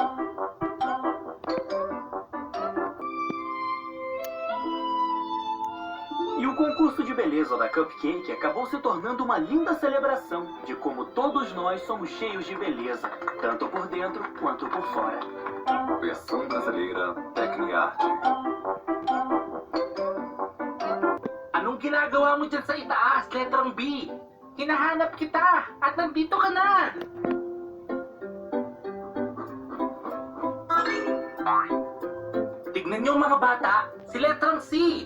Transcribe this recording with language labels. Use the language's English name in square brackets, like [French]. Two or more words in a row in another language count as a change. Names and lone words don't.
[Portuguese] E o concurso de beleza da Cupcake acabou se tornando uma linda celebração de como todos nós somos cheios de beleza, tanto por dentro quanto por fora. Versão brasileira Tecniarte. [Filipino] Anong ginagawa mo dyan sa itaas, letrang B? Hinahanap kita at nandito ka na! Tignan niyo mga bata, si letrang C.